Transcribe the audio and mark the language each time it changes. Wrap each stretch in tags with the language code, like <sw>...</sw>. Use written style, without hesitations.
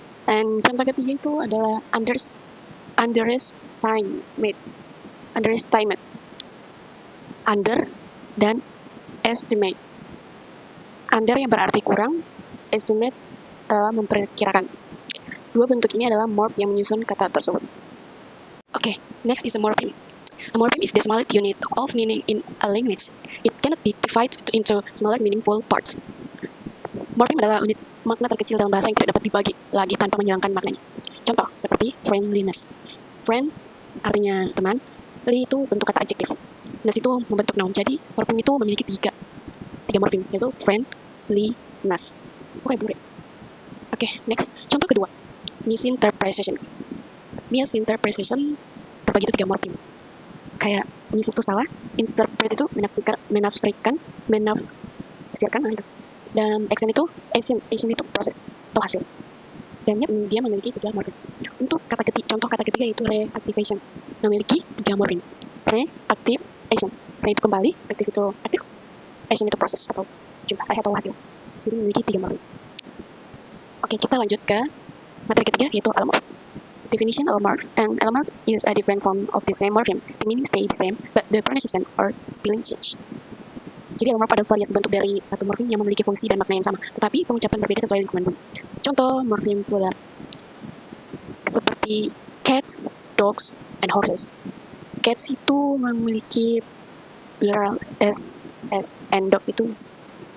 <id>Dan contoh ketiga itu adalah underestimate. Under dan estimate. Under yang berarti kurang, estimate adalah memperkirakan. Dua bentuk ini adalah morph yang menyusun kata tersebut.</id> <en>Okay, next is a morpheme. A morpheme is the smallest unit of meaning in a language. It cannot be divided into smaller meaningful parts.</en> <id>Morpheme adalah unit makna terkecil dalam bahasa yang tidak dapat dibagi lagi tanpa menghilangkan maknanya. Contoh, seperti friendliness. Friend artinya teman, li itu bentuk kata adjektif. Ness itu membentuk noun. Jadi, morpheme itu memiliki tiga morpheme, yaitu friendliness. Oke, next. Contoh kedua, misinterpretation. Misinterpretation terbagi itu tiga morpheme. Kayak mis itu salah, interpret itu menafsirkan, nah itu. Dan action itu proses atau hasil. Dan dia memiliki tiga morpheme. Untuk contoh kata ketiga yaitu reactivation, memiliki tiga morpheme. Reactivation, re itu kembali, aktif itu aktif, action itu proses atau hasil. Jadi memiliki tiga morpheme. Oke, kita lanjut ke materi ketiga yaitu allomorph. Definition allomorph.</id> <en>An allomorph is a different form of the same morpheme. The meaning stay the same, but the pronunciation or spelling change.</en> <id>Jadi allomorph adalah variasi bentuk dari satu morpheme yang memiliki fungsi dan makna yang sama, tetapi pengucapan berbeda sesuai lingkungan bunyi. Contoh morpheme plural seperti cats, dogs, and horses. Cats itu memiliki plural s, and dogs itu is.</id>